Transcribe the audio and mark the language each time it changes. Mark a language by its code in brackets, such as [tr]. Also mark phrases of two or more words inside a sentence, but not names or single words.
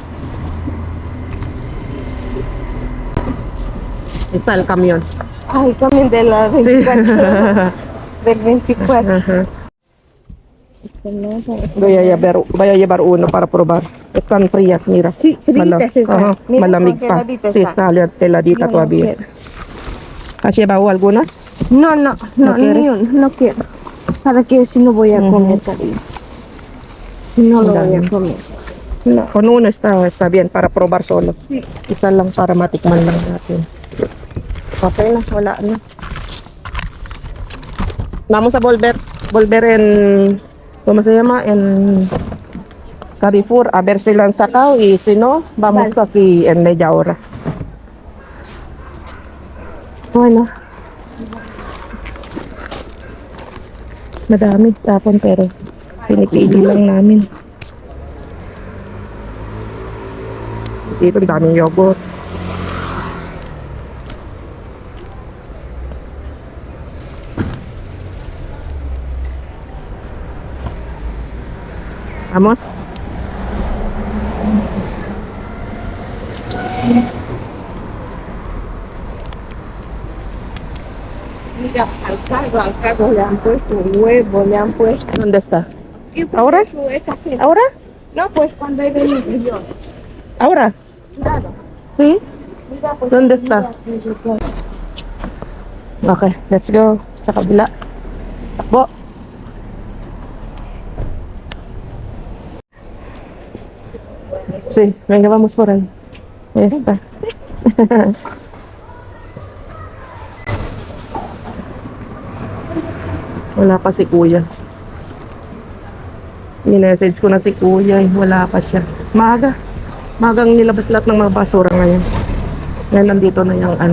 [es] Está el camión. Ay, también de la Sí. 24. Del 24. Ajá. Voy a llevar uno para probar. Están frías, mira. Sí, fritas están. Ajá, Mira, [tl] malamig pa. [es] congeladitas Sí, están. está heladita Yo no todavía. quiero. ¿Has llevado algunas? No, no, ¿No no, quieres? ni uno, no quiero. ¿Para qué si no voy a comer, cariño? Si no lo voy a [tl] Dami. [es] comer. No, con uno está bien para probar solo. Sí. [tl] Isa lang para matikman lang natin. Okay na, wala na. [es] Vamos a volver en, ¿cómo se llama? En Carrefour, a ver si lo han sacado y si no, vamos Vale. aquí en media hora. Bueno. [tl] Madami tapon pero pinipili lang namin. Dito ang daming yogurt. [es] Vamos. Mira, al carro le han puesto huevo, le han puesto. ¿Dónde está? ¿Y por ¿Ahora? eso esta gente? ¿Ahora? No, pues cuando he venido yo. ¿Ahora? Claro. ¿Sí? Mira, pues, ¿Dónde mira, está? mira. [en] Okay, let's go. [tl] Sa kabila. Takbo. [es] Sí, venga, vamos por ahí. Ahí está. [tl] Wala pa si kuya. Minessage ko na si kuya eh. Wala pa siya. Maga. Magang nilabas lahat ng mga basura ngayon. Ngayon nandito na yung ano.